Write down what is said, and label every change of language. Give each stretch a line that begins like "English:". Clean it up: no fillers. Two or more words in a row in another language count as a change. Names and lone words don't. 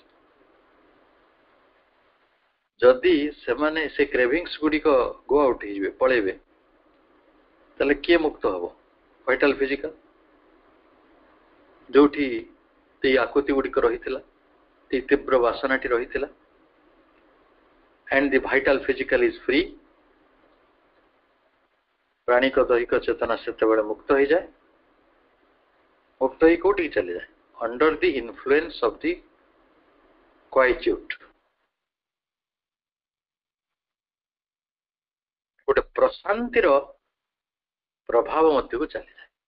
Odia: ଯଦି ସେମାନେ ସେ କ୍ରେଭିଂସ୍ ଗୁଡ଼ିକ
English: go out
Odia: ହେଇଯିବେ, ପଳେଇବେ, ତାହେଲେ କିଏ ମୁକ୍ତ ହବ?
English: vital physical,
Odia: ଯୋଉଠି ଏଇ ଆକୁତି ଗୁଡ଼ିକ ରହିଥିଲା, ଏଇ ତୀବ୍ର ବାସନାଟି ରହିଥିଲା,
English: and the vital physical is free,
Odia: ପ୍ରାଣିକ ଦୈହିକ ଚେତନା ସେତେବେଳେ ମୁକ୍ତ ହେଇଯାଏ, ମୁକ୍ତ ହେଇ କୋଉଠିକି ଚାଲିଯାଏ?
English: under the influence of the quietude,
Odia: ଗୋଟେ ପ୍ରଶାନ୍ତିର ପ୍ରଭାବ ମଧ୍ୟକୁ ଚାଲିଯାଏ।